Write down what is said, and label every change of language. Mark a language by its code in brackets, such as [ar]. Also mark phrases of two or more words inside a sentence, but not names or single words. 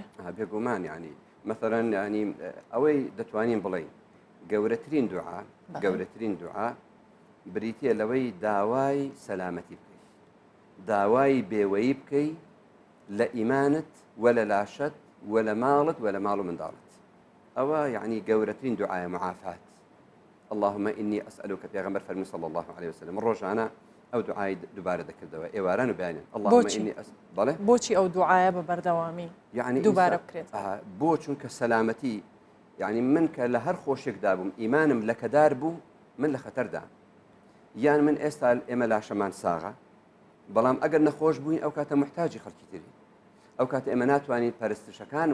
[ckb] بێگومان ینی مثلەن ینی ئەوەی دەتوانین بڵین گەورەترین دوعا بریتە لەوەی داوای سەلامەتی بکەیت داوای بێوەیی بکەی لە ئیمانت وە لە لاشت وە لە ماڵت وە لە ماڵ و منداڵت ئەوە یعنی گەورەترین دوعایە معافات [ar] اللهم إني أسألك [ckb] پیغمبر فرمی [ar] صلى الله عليه وسلم [ckb] ڕۆژانە ئەو دوعای دووبارە دەکردەوە ئێواران و بیانێن [ar] اللهم إني [ckb] بەڵێ بۆچی ئەو دوعایە بە بەردەوامی یعنی دووبارە بکرێت بۆ چونکە سەلامەتی یعنی من کە لە هەر خۆشێکدا بووم ئیمانم لە کەدار بوو من لە خەتەردا یان من ئێستا ئێمە لاشەمان ساغە بەڵام ئەگەر نەخۆش بووین ئەو کاتە محتاجی خەڵکی تری ئەو کاتە ئێمە ناتوانین پەرستشەکان